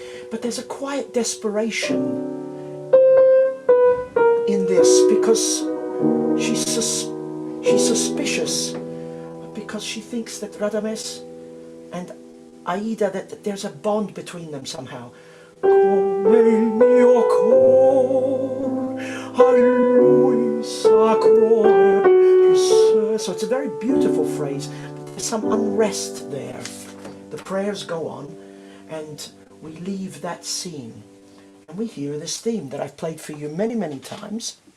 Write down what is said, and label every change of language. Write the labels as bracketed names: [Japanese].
[English] But there's a quiet desperation in this, because she's suspicious, because she thinks that Radames and Aida, that there's a bond between them somehow. [Italian] Come il mio cor a lui sacro. [English] So it's a very beautiful phrase, but there's some unrest there. The prayers go on, and we leave that scene, and we hear this theme that I've played for you many, many times.